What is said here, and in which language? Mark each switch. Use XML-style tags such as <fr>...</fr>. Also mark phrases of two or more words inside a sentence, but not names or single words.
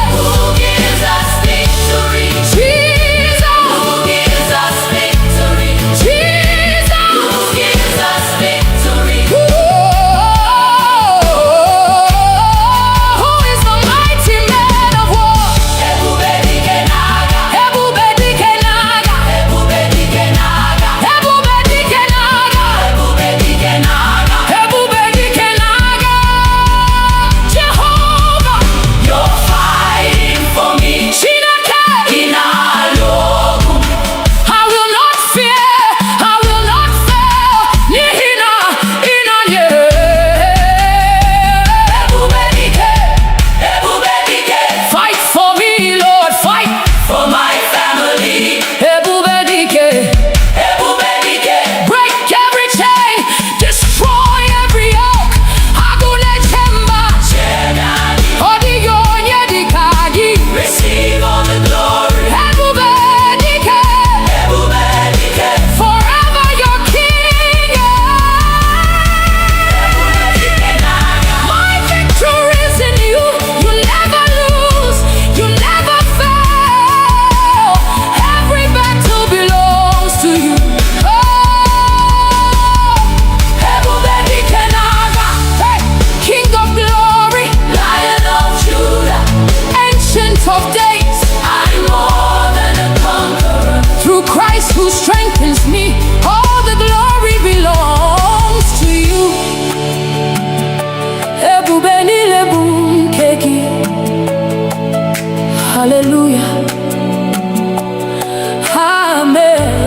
<en>Who gives us victory? Jesus. Who gives us victory? Jesus. Who gives us victory? Who is the mighty man of war?</en> <ig>Ebube dike n'agha. Ebube dike n'agha. Ebube dike n'agha. Ebube dike n'agha. Ebube dike n'agha. Ebube dike n'agha.</ig> <en>Jehovah, you're fighting for me.</en> <ig>Chineke, ị na-alụ ọgụ.</ig> <en>I will not fear, I will not fail.</en> <ig>N'ihi na ị nọnyere. Ebube dike, ebube dike.</ig> <en>Fight for me, Lord, fight for my family.</en> <ig>Ebube dike, ebube dike.</ig> <en>Break every chain, destroy every yoke.</en> <ig>Agụle chemba, ọdịghị onye dịka gị.</ig> <en>Receive all the glory.</en> <ig>Ebube dike, ebube dike.</ig> <en>Forever your king.</en> <ig>Ebube dike n'agha.</ig> <en>My victory is in you. You never lose, you never fail. Every battle belongs to you.</en> <ig>Ebube dike n'agha.</ig> <en>Hey, King of glory, Lion of Judah, Ancient of days, I'm more than a conqueror. Through Christ who strengthens me, all the glory belongs to you.</en> <ig>Ebube niile bụ nke gị.</ig> <en>Hallelujah. Amen.</en>